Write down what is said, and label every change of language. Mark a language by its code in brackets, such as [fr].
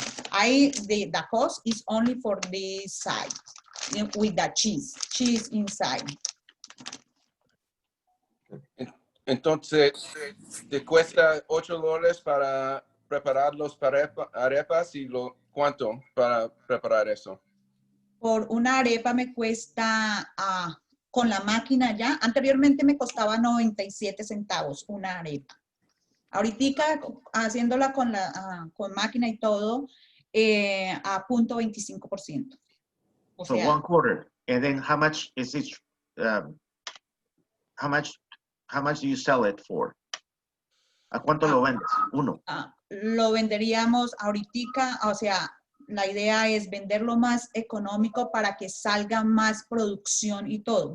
[en] The cost is only for this side with the cheese inside. [es] Entonces, te cuesta $8 para preparar los arepas y ¿cuánto para preparar eso? Por una arepa me cuesta, con la máquina ya, anteriormente me costaba 97 centavos una arepa. Ahorita haciéndola con máquina y todo, a 0.25%. O So sea, [en] 1/4. And then how much is it? How much do you sell it for? [es] ¿A cuánto lo vendes? Uno. Lo venderíamos ahorita, o sea, la idea es venderlo más económico para que salga más producción y todo.